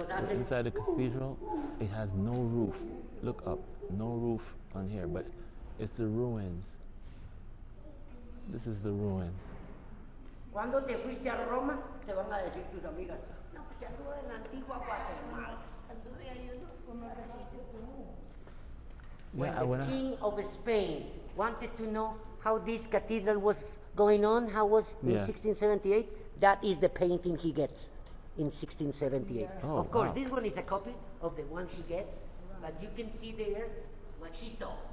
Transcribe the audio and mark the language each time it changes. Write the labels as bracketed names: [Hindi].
[English] Inside the cathedral, it has no roof. Look up, no roof on here, but it's the ruins. This is the ruins. [Spanish] Cuando te fuiste a Roma, te van a decir tus amigas, no, pues se anduvo en Antigua, Guatemala. [English] When the King of Spain wanted to know how this cathedral was going on, how was in 1678, that is the painting he gets in 1678. Oh, of course, this one is a copy of the one he gets, but you can see there what he saw.